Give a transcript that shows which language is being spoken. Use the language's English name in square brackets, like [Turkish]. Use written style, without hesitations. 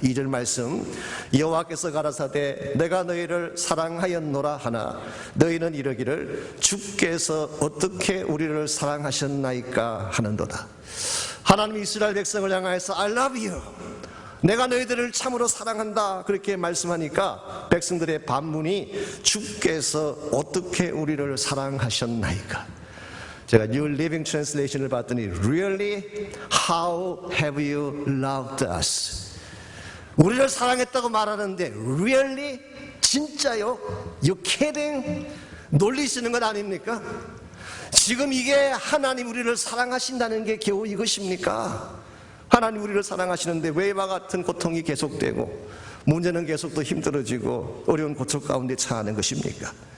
[Korean] 2절 말씀, 여호와께서 가라사대 내가 너희를 사랑하였노라 하나 너희는 이러기를 주께서 어떻게 우리를 사랑하셨나이까 하는도다. 하나님이 이스라엘 백성을 향하여서 [English] I love you, [Korean] 내가 너희들을 참으로 사랑한다 그렇게 말씀하니까 백성들의 반문이 주께서 어떻게 우리를 사랑하셨나이까. 제가 New Living Translation을 봤더니 [English] Really? How have you loved us? [Korean] 우리를 사랑했다고 말하는데 [English] Really? [Korean] 진짜요? [English] You kidding? [Korean] 놀리시는 것 아닙니까? 지금 이게 하나님 우리를 사랑하신다는 게 겨우 이것입니까? 하나님 우리를 사랑하시는데 왜 이와 같은 고통이 계속되고 문제는 계속 더 힘들어지고 어려운 고통 가운데 처하는 것입니까?